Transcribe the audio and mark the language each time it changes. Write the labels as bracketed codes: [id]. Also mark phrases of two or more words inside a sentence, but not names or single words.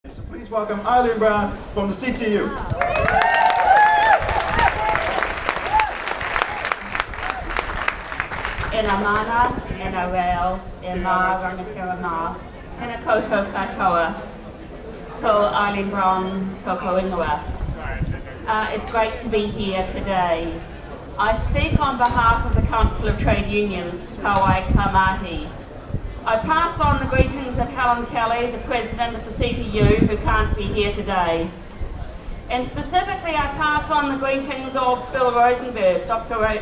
[en] So please welcome Eileen Brown from the CTU. [mi] Ena mana, ena reo, e mā rangatira mā, tēnā koutou katoa, ko Eileen Brown, tōko ingoa. [en] It's great to be here today. I speak on behalf of the Council of Trade Unions, Te Kawai ka Mahi. I pass on the greetings of Helen Kelly, the President of the CTU, who can't be here today. And specifically I pass on the greetings of Bill Rosenberg, Dr.